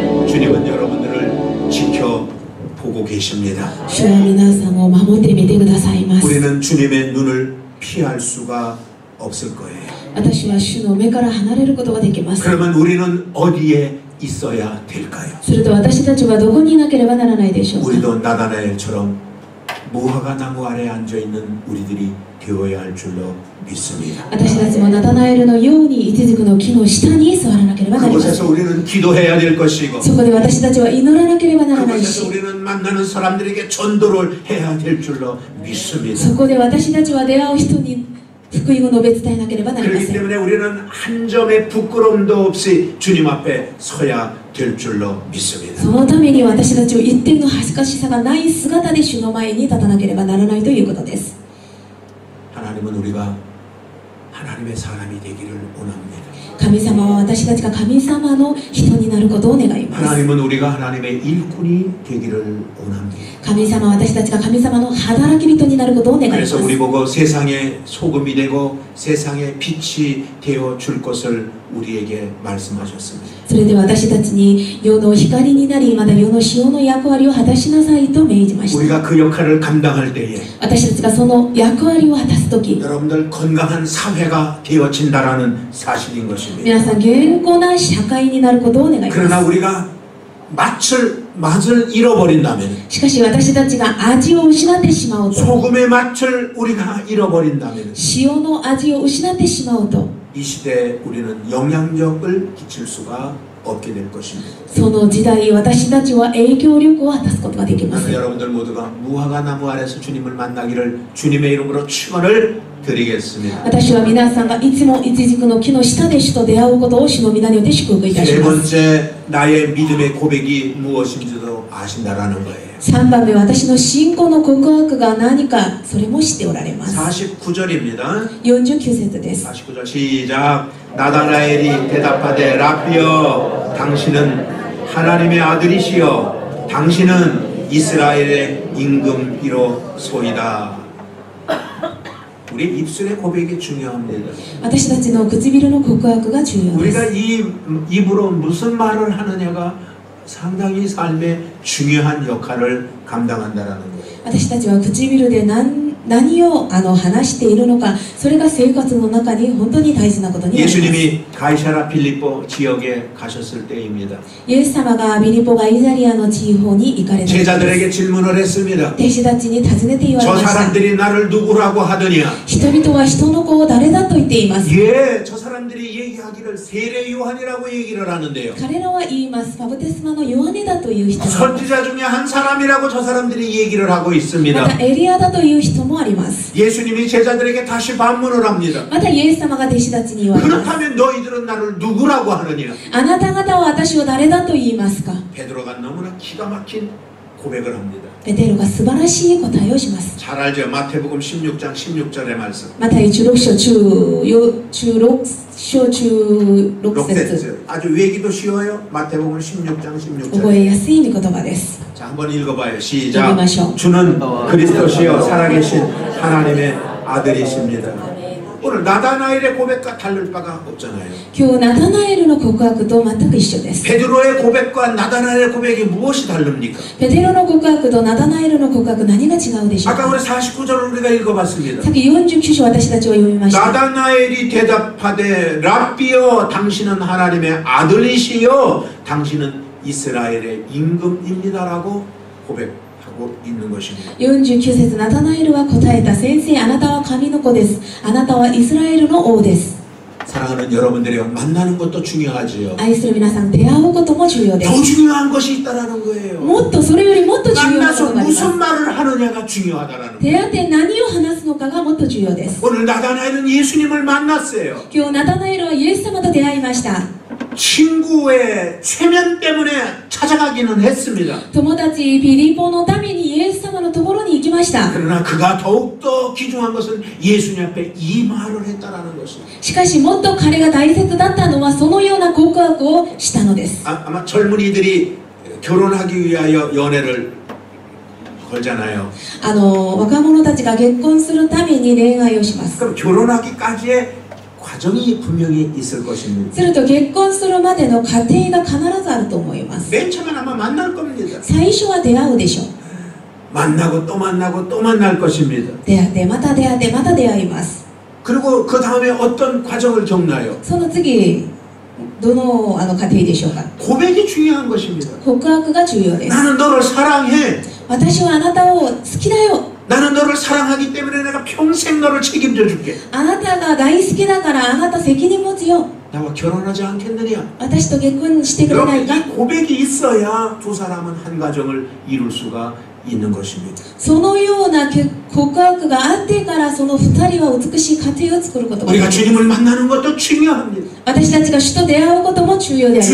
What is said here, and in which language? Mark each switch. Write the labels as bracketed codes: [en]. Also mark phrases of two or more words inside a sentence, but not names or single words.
[ko] 주님은 여러분들을 지켜보고 계십니다. [ja] 主は皆さんを守ってみてくださいます。 [ko] 우리는 주님의 눈을 피할 수가 없을 거예요. [ja] 私は主の目から離れることができます。 [ko] 그러면 우리는 어디에 있어야 될까요? [ja] すると私たちはどこにいなければならないでしょうか。 [ko] 우리도 나다나엘처럼 무화과 나무 아래에 앉아있는 우리들이 되어야 할 줄로 믿습니다. [ja] 私たちもナタナエルのようにイチジクの木の下に座らなければなりません。 [ko] 그곳에서 우리는 기도해야 될 것이고 [ja] そこで私たちは祈らなければならないし、 [ko] 그곳에서 우리는 만나는 사람들에게 전도를 해야 될 줄로 믿습니다. [ja] そこで私たちは出会う人に福音を述べ伝えなければなりま [ko] 그렇기 [ja] せん。 [ko] 때문에 우리는 한 점의 부끄러움도 없이 주님 앞에 서야 될 줄로 믿습니다. [ja] そのために私たちを一点の恥ずかしさがない姿で主の前に立たなければならないということです。 [ko] 하나님은 우리가 하나님의 사람이 되기를 원합니다. [ja] 神様は私たちが神様の人になることを願います。 [ko] 하나님은 우리가 하나님의 일꾼이 되기를 원합니다. [ja] 神様は私たちが神様の働き人になることを願います。 [ko] 그래서 우리 보고 세상의 소금이 되고 세상의 빛이 되어 줄 것을 우리에게 말씀하셨습니다. [ja] それで私たちに世の光になり、また世の塩の役割を果たしなさいと命じました。 [ko] 우리가 그 역할을 감당할 때에 [ja] 私たちがその役割を果たすとき、 [ko] 여러분들 건강한 사회가 되어진다라는 사실인 것입니다. [ja] 皆さん健康な社会になることを願います。 [ko] 그러나 우리가 맛을 잃어버린다면 [ja] しかし私たちが味を失ってしまうと、 [ko] 소금의 맛을 우리가 잃어버린다면 [ja] 塩の味を失ってしまうと、 [ko] 이 시대에 우리는 영향력을 끼칠 수가 없게 될 것입니다. [ja] その時代私たちは影響力を果たすことができま [ko] 그래서 [ja] す。 [ko] 여러분들 모두가 무화과 나무 아래서 주님을 만나기를 주님의 이름으로 축원을 드리겠습니다. [ja] 私は皆さんがいつもイチジクの木の下で主と出会うことを主の皆によって祝福いたし [ko] 세 [ja] ます。 [ko] 번째 나의 믿음의 고백이 무엇인지도 아신다라는 거예요. [ja] 3 番目、私の信仰の告白が何か、それも知っておられます。 [ko] 49절입니다. [ja] 49節です。 [ko] 49절 시작. 나다나엘이 대답하되 라비여 당신은 하나님의 아들이시여 당신은 이스라엘의 임금이로소이다. 우리 입술의 고백이 중요합니다. [ja] 私たちの唇の告白が重要です。 [ko] 우리가 이 입으로 무슨 말을 하느냐가 상당히 삶의 중요한 역할을 감당한다라는 거예요. [ja] 私たちは唇で何を話しているのか、それが生活の中に本当に大事なことになります。 [ko] 예수님이 가이사라 필리포 지역에 가셨을 때입니다. [ja] イエス様がビリポガイザリアの地方に行かれた時です。 [ko] 제자들에게 질문을 했습니다. [ja] 弟子たちに尋ねて言われ [ko] 저 [ja] ました。 [ko] 사람들이 나를 누구라고 하더냐? [ja] 人々は人の子を誰だと言っています。 [ko] 예, 저 사람들이 얘기하기를 세례 요한이라고 얘기를 하는데요. [ja] 彼らは言います。バプテスマのヨハネだという人も、 [ko] 선지자 중에 한 사람이라고 저 사람들이 얘기를 하고 [ja] ま [ko] 있습니다. [ja] たエリアだという人もあります。 [ko] 예수님이 제자들에게 다시 반문을 합니다. [ja] またイエス様が弟子たちに言われます。 [ko] 그렇다면 너희들은 나를 누구라고 하느냐? [ja] あなた方は私を誰だと言いますか。 [ko] 베드로가 너무나 기가 막힌 고백을 합니다. [ja] ペテロが素晴らしい答えをします。 [ko] 잘 알죠? 마태복음 16장 16절의 말씀. [ja] また16章16節 6節. [ko] 아주 외기도 쉬워요. 마태복음 16장 16절. [ja] 覚えやすい御言葉です。 [ko] 자, 한번 읽어봐요. 시작. 읽어마셔. 주는 그리스도시요 살아계신 하나님의 아들이십니다. 오늘 나다나엘의 고백과 다를 바가 없잖아요. [ja] 今日ナタナエルの告白と全く一緒です。 [ko] 베드로의 고백과 나다나엘의 고백이 무엇이 다릅니까? [ja] ペテロの告白とナタナエルの告白、何が違うでしょう [ko] 아까 [ja] か。 [ko] 우리 49절을 우리가 읽어봤습니다. [ja] さっき49章私たちは読みました。 [ko] 나다나엘이 대답하되 라비여 당신은 하나님의 아들이시여 당신은 이스라엘의 임금입니다라고 고백하고 있는 것입니다. [ja] 49 節、ナタナエルは答えた。先生、あなたは神の子です。あなたはイスラエルの王です。 [ko] 사랑하는 여러분들이요, 만나는 것도 중요하지요. [ja] 愛する皆さん、出会うことも重要で [ko] 더 [ja] す。 [ko] 중요한 것이 있다라는 거예요. [ja] もっとそれよりもっと重要なこ [ko] 만나서 [ja] とがあります。 [ko] 무슨 말을 하느냐가 중요하다라는 거예요. [ja] 出会って何を話すのかがもっと重要です。 [ko] 오늘 나다나엘은 예수님을 만났어요. [ja] 今日ナタナエルはイエス様と出会いました。 [ko] 친구의 최면 때문에 찾아가기는 했습니다. [ja] 友達ピリポのためにイエス様のところに行きました。 [ko] 그러나 그가 더욱더 귀중한 것은 예수님 앞에 이 말을 했다라는 것입니다. [ja] しかしもっと彼が大切だったのはそのような告白をしたのです。 [ko] 아마 젊은이들이 결혼하기 위하여 연애를 걸잖아요. [ja] 若者たちが結婚するために恋愛をします。 [ko] 그럼 결혼하기까지의 과정이 분명히 있을 것입니다. [ja] すると結婚するまでの過程が必ずあると思います。 [ko] 맨 처음엔 아마 만날 겁니다. [ja] 最初は出会うでしょう。 [ko] 만나고 또 만나고 또 만날 것입니다. [ja] 出会ってまた出会ってまた出会います。 [ko] 그리고 그 다음에 어떤 과정을 겪나요? [ja] その次どの過程でしょうか。 [ko] 고백이 중요한 것입니다. [ja] 告白が重要です。 [ko] 나는 너를 사랑해. [ja] 私はあなたを好きだよ。 [ko] 나는 너를 사랑하기 때문에 내가 평생 너를 책임져 줄게. [ja] あなたが大好きだからあなた責任持つよ。 [ko] 나와 결혼하지 않겠느냐? [ja] 私と結婚してくれない [ko] 여러분 [ja] か。 [ko] 이 고백이 있어야 두 사람은 한 가정을 이룰 수가 있는 것입니다. [ja] そのような告白があってからその二人は美しい家庭を作ることができ [ko] 우리가 [ja] ます。 [ko] 주님을 만나는 것도 중요합니다. [ja] 私たちが主と出会うことも重要であります。